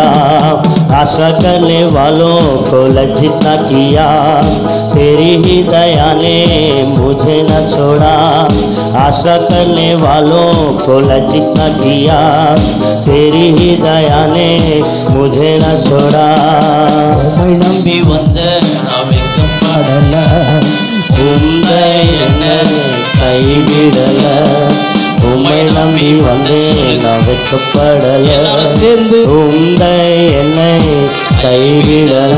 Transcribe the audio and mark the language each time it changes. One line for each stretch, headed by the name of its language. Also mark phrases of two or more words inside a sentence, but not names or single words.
Hindi: आशा करने वालों को लज्जित ना किया, तेरी ही दया ने मुझे न छोड़ा। आशा करने वालों को लज्जित ना किया, तेरी ही दया ने मुझे न छोड़ा।
Tamil: நம்பி வந்த நான் வெட்கப்படல, உந்தை என்னை கைவிடல। உம்மை நம்பி வந்தேன் நான் வெட்கப்படல, சேர்ந்து உந்தை என்னை கைவிடல।